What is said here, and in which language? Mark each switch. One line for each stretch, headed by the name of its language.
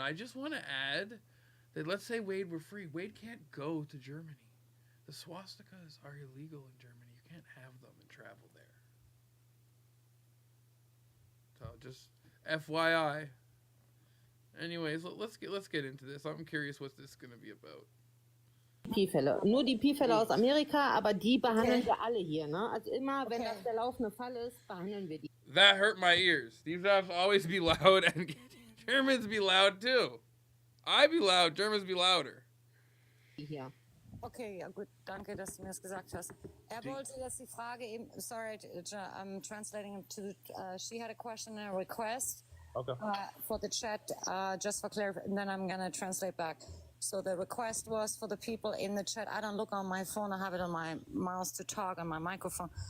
English: I just want to add that let's say Wade were free. Wade can't go to Germany. The swastikas are illegal in Germany. You can't have them and travel there. So just FYI. Anyways, let's get into this. I'm curious what this is going to be about.
German: Pi-Fälle. Nur die Pi-Fälle aus Amerika, aber die behandeln wir alle hier, ne? Also immer, wenn das der laufende Fall ist, behandeln wir die.
English: That hurt my ears. These have to always be loud, and Germans be loud too. I be loud, Germans be louder.
German: Hier. Okay, ja gut, danke, dass du mir das gesagt hast. Wollte jetzt die Frage eben,
English: sorry, I'm translating it to, she had a question and a request for the chat, just for clarification, and then I'm going to translate back. So the request was for the people in the chat. I don't look on my phone, I have it on my mouse to talk on my microphone.